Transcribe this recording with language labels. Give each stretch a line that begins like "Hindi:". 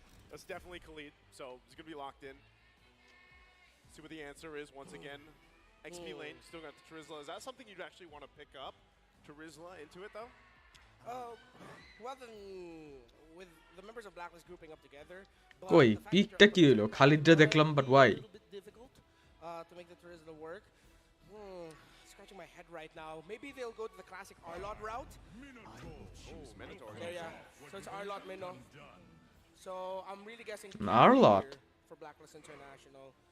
English: That's definitely Khalid. So he's going to be locked in. See what the answer is once again. XP lane, still got the Charizla. Is that something you'd actually want to pick up? Charizla into it, though? Well, then, with the members of Blacklist grouping up together,
Bangla: কই পিকটা কি হলো খালিদটা দেখলাম but why
English: a little bit difficult to make the Charizla work. Scratching my head right now. Maybe they'll go to the classic Arlot route. Minotaur. Yeah. So it's Arlot Minnow. So I'm really guessing Arlot for Blacklist International.